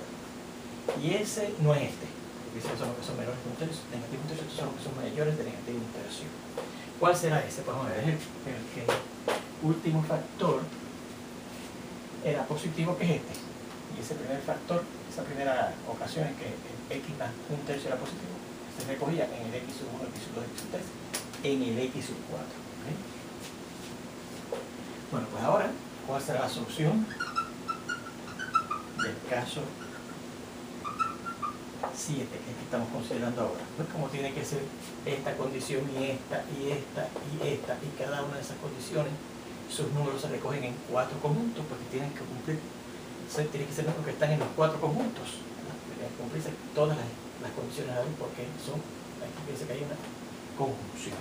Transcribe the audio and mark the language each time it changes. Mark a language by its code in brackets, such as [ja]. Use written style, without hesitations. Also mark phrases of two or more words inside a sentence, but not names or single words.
[es] Y ese no es este, porque esos son los que son menores que 1/3, negativo 1/3, estos son los que son mayores de negativo 1/3. ¿Cuál será ese? Pues vamos a ver, el que último factor era positivo, que es este. Y ese primer factor, esa primera ocasión en que el x más 1/3 era positivo, se recogía en el x sub 1, x sub 2, x sub 3, en el x sub 4. ¿Okay? Bueno, pues ahora, ¿cuál será la solución del caso 7 que estamos considerando ahora? Pues como tiene que ser esta condición y esta, y esta, y esta, y cada una de esas condiciones, sus números se recogen en 4 conjuntos, porque tienen que cumplir, tienen que ser números que están en los 4 conjuntos, tienen que cumplirse todas las condiciones a ver, porque son, aquí piensa que hay una conjunción.